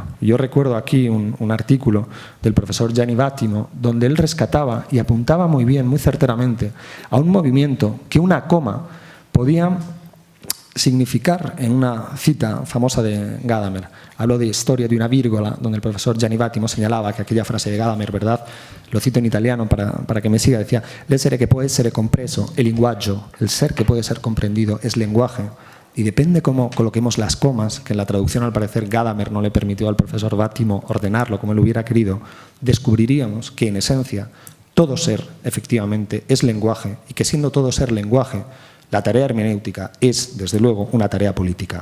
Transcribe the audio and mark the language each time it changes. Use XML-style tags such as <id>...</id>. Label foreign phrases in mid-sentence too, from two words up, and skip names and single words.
<es>Yo recuerdo aquí un artículo del profesor Gianni Vattimo, donde él rescataba y apuntaba muy bien, muy certeramente, a un movimiento que una coma podía significar, en una cita famosa de Gadamer. Hablo de Historia de una vírgola, donde el profesor Gianni Vattimo señalaba que aquella frase de Gadamer, ¿verdad?, lo cito en italiano para que me siga, decía</es> <it>«L'essere che può essere compreso è linguaggio»,</it> <es>el ser que puede ser comprendido es lenguaje. y depende cómo coloquemos las comas, que en la traducción al parecer Gadamer no le permitió al profesor Bátimo ordenarlo como él hubiera querido, descubriríamos que en esencia todo ser efectivamente es lenguaje y que siendo todo ser lenguaje, la tarea hermenéutica es desde luego una tarea política.</es>